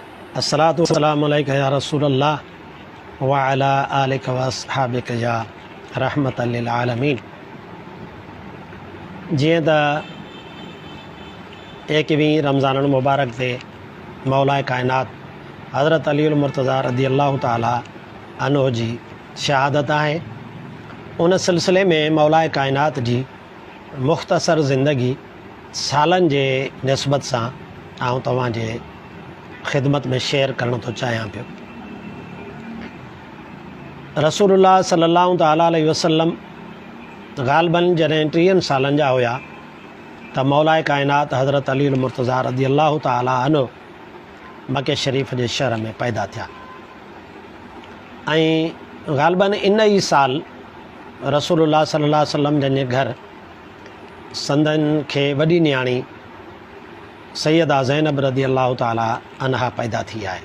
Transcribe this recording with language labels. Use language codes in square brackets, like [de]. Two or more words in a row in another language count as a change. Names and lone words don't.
[ar] الصلاة والسلام عليك يا رسول الله و على آلك و أصحابك يا رحمة لل عالمين. [sd] जीअं त 21 रमज़ान मुबारक ते मौलाए कायनात हज़रत अलीउल मुर्तज़ा [ar] رضي الله تعالى عنه [sd] जी शहादत आहे। उन सिलसिले में मौलाए कायनात जी मुख़्तसर ज़िंदगी सालनि जे निस्बत सां आउं तव्हांजे ख़िदमत में शेयर करणु थो चाहियां पियो। रसूलुल्लाह [ar] صلى الله تعالى عليه وسلم [sd] ग़ालिबन जॾहिं 30 सालनि जा हुया त मौलाए कायनात हज़रत अलीउल मुर्तज़ा [ar] رضي الله تعالى عنه [sd] मके शरीफ़ जे शहर में पैदा थिया ऐं ग़ालिबन इन ई साल रसूलुल्लाह [ar] صلى الله عليه وسلم [sd] जंहिंजे घर संदन खे वॾी न्याणी सैयदा ज़ैनब [ar] رضي الله تعالى عنها [sd] पैदा थी आहे।